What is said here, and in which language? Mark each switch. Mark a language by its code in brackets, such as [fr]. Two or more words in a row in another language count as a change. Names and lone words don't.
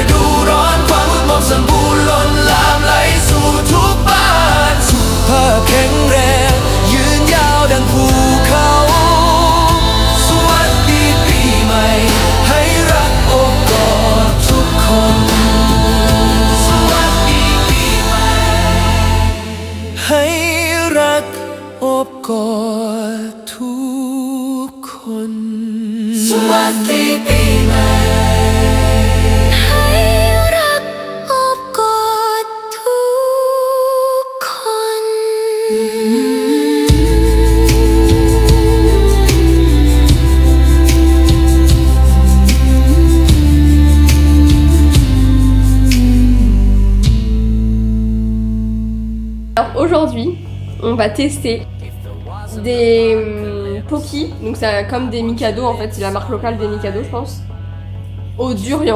[th] ดูร้อน ความมืดมนสมบูรณ์ล้นลามไหลสู่ทุกบ้าน สุขภาพแข็งแรง ยืนยาวดังภูเขา สวัสดีปีใหม่ ให้รักอบกอดทุกคน สวัสดีปีใหม่ ให้รักอบกอดทุกคน สวัสดีปีใหม่ ให้รักอบกอดทุกคน [fr] Alors aujourd'hui, on va tester des Pocky, donc c'est comme des Mikado en fait, c'est la marque locale des Mikado je pense, au durian.